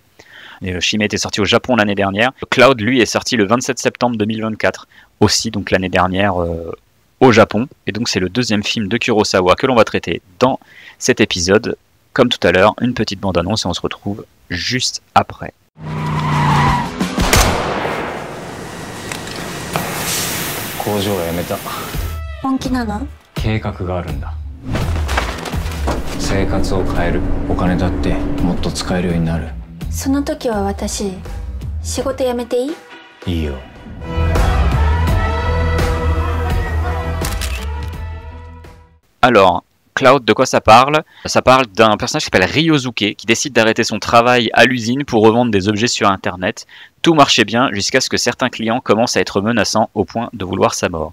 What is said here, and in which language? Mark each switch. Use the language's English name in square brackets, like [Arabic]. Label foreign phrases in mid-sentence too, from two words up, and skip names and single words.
[French] Shimé était sorti au Japon l'année dernière. Cloud, lui, est sorti le 27 septembre 2024, aussi donc l'année dernière au Japon, et donc c'est le deuxième film de Kurosawa que l'on va traiter dans cet épisode. Comme tout à l'heure, une petite bande-annonce et on se retrouve juste après. [Japanese] 工場を辞めた。本気なの？計画があるんだ。生活を変える。お金だってもっと使えるようになる。その時は私、仕事辞めていい？いいよ。 [French] Alors, Cloud, de quoi ça parle? Ça parle d'un personnage qui s'appelle Ryosuke, qui décide d'arrêter son travail à l'usine pour revendre des objets sur Internet. Tout marchait bien jusqu'à ce que certains clients commencent à être menaçants au point de vouloir sa mort.